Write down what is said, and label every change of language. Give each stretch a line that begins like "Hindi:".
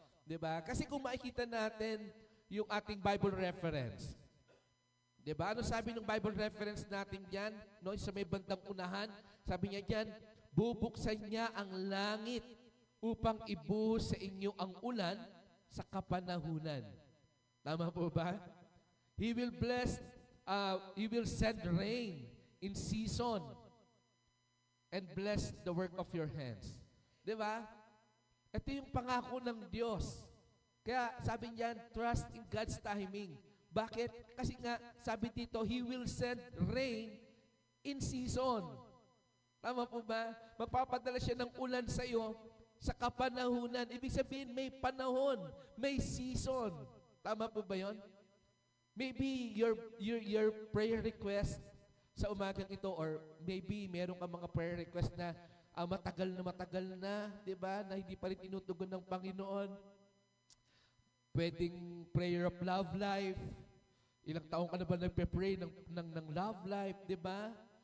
Filipino: Di ba? Kasi kung makikita natin yung ating Bible reference. Diba? Ano sabi ng Bible reference natin dyan? No, sa may bandang unahan, sabi niya dyan, bubuksan niya ang langit upang ibuhos sa inyo ang ulan sa kapanahunan. Tama po ba?
English: He will He will send rain in season and bless the work of your hands.
Filipino: Diba? Ito yung pangako ng Diyos. Kaya sabi niyan,
English: trust in God's timing.
Filipino: Bakit? Kasi nga, sabi dito,
English: He will send rain in season.
Filipino: Tama po ba? Magpapadala siya ng ulan sa iyo sa kapanahunan. Ibig sabihin, may panahon, may season. Tama po ba yon?
English: Maybe your prayer request
Filipino: sa umagang ito,
English: or maybe
Filipino: meron ka mga prayer request na matagal na, di ba? Na hindi pa rin tinutugon ng Panginoon. Pwedeng
English: prayer of love life.
Filipino: Ilang taong ka na ba nagpe-pray ng love life, di ba?